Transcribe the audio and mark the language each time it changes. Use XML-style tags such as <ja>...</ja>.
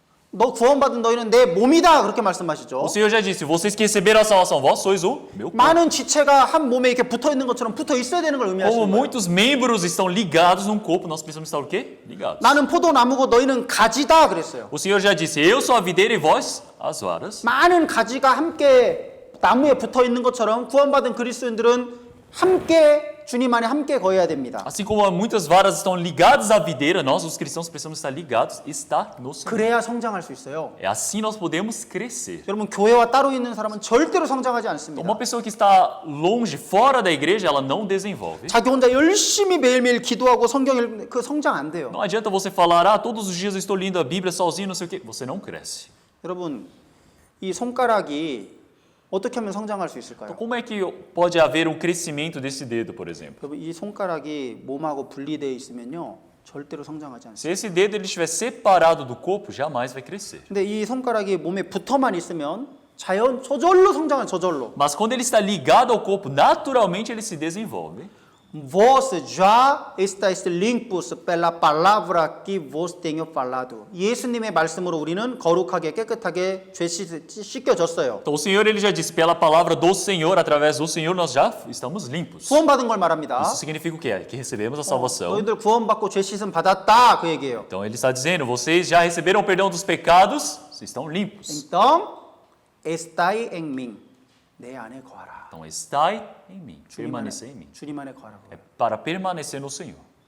<ko>너 구원받은 너희는 내 몸이다 그렇게 말씀하시죠.</ko> <pt>O Senhor já disse: vocês que receberam a salvação, vós sois o meu corpo.</pt> <ko>많은 지체가 한 몸에 이렇게 붙어 있는 것처럼 붙어 있어야 되는 걸</ko> <pt>Como</pt> <ko>의미하시는 거예요.</ko> <pt>muitos membros estão ligados num corpo, nós precisamos estar o quê? Ligados.</pt> <ko>나는 포도나무고 너희는 가지다 그랬어요.</ko> <pt>O Senhor já disse: eu sou a videira e vós as varas.</pt> <ko>많은 가지가 함께 나무에 붙어 있는 것처럼 구원받은 그리스도인들은 함께 주님 안에 함께 거해야 됩니다.</ko> <pt>Assim como muitas varas estão ligadas à videira, nós, os cristãos, precisamos estar ligados, estar no Senhor.</pt> <ko>그래야 성장할 수 있어요.</ko> <pt>É assim nós podemos crescer.</pt> <ko>여러분 교회와 따로 있는 사람은 절대로 성장하지</ko> <pt>Então,</pt> <ko>않습니다.</ko> <pt>uma pessoa que está longe, fora da igreja, ela não desenvolve.</pt> <ko>자기 혼자 열심히 매일매일 기도하고 성경 그 성장 안 돼요.</ko> <pt>Não adianta você falar, todos os dias eu estou lendo a Bíblia sozinho, não sei o quê. Você não cresce.</pt> <ko>여러분 이 손가락이 어떻게 하면 성장할 수 있을까요?</ko> <pt>Então, como é que pode haver um crescimento desse dedo, por exemplo?</pt> <ko>여러분 이 손가락이 몸하고 분리되어 있으면요 절대로 성장하지 않습니다.</ko> <pt>Se esse dedo ele estiver separado do corpo, jamais vai crescer.</pt> <ko>근데 이 손가락이 몸에 붙어만 있으면 자연 저절로 성장을 저절로.</ko> <pt>Mas quando ele está ligado ao corpo, naturalmente ele se desenvolve. Vos já estáis limpos pela palavra que vos tenho falado.</pt> <ko>예수님의 말씀으로 우리는 거룩하게 깨끗하게 죄 씻겨졌어요.</ko> <pt>Então o Senhor ele já disse, pela palavra do Senhor, através do Senhor nós já estamos limpos.</pt> <ko>구원받은 걸 말합니다.</ko> <pt>Isso significa o quê? Que recebemos a salvação.</pt> <ko>너희들 구원받고 죄 씻음 받았다 그 얘기예요.</ko> <pt>Então ele está dizendo, vocês já receberam o perdão dos pecados, vocês estão limpos. Então, estai em mim.</pt> <ko>내 안에 거하라.</ko> <pt>Então estai em mim, permanecer em mim.</pt> <ko>주님 안에 거하라고.</ko> <pt>É para permanecer no Senhor.</pt>